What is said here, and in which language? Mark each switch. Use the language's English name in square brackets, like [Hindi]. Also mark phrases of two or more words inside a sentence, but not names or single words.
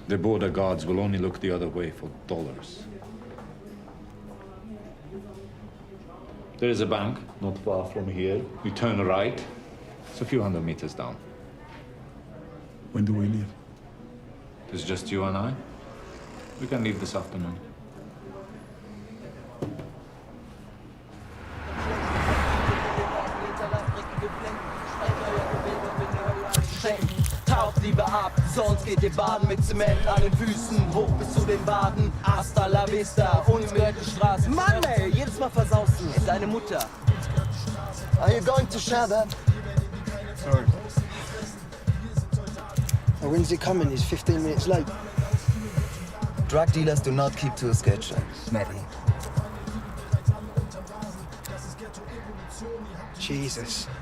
[English] The border guards will only look the other way for dollars. There is a bank not far from here. You turn right. It's a few hundred meters down. When do we leave? It's just you and I. We can leave this afternoon. [German] Taucht lieber ab, sonst geht ihr baden mit Zement an den Füßen, hoch bis zu den Waden. [Spanish] Hasta la vista, [German] uns gehört die Straße. Mann, ey, jedes Mal versaust du. Deine Mutter. [English] Are you going to share that? Sorry. Oh, when's he coming? He's 15 minutes late. Drug dealers do not keep to a schedule, Maddie. Jesus.